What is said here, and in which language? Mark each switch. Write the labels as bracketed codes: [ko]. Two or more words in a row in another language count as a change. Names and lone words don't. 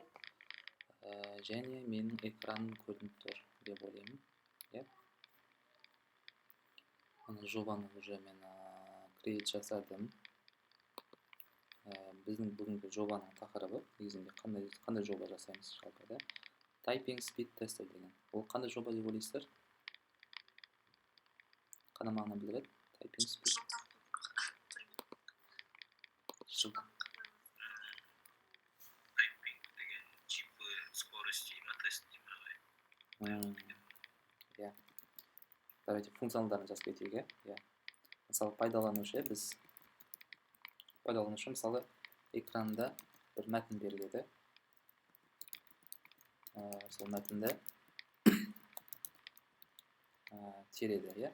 [kk] Және менің экраным көрініп тұр деп ойлаймын. Иә. Ана жобаны уже мен create жасадым. Біздің бүгінгі жобаның тақырыбы негізінде қандай жоба жасаймыз жалпы, да? [en] Typing speed tester деген. [kk] Ол қандай жоба деп ойлайсыздар? Қандай мағына білдіреді? [en] Typing speed. Жылдам. [kk] Typing деген типі скорости ма, тест деймін. Иә. Давайте функционалдарын жазып кетейік, иә. Мысалы пайдаланушы мысалы экранда бір мәтін беріледі. Сол мәтінді тереді, иә.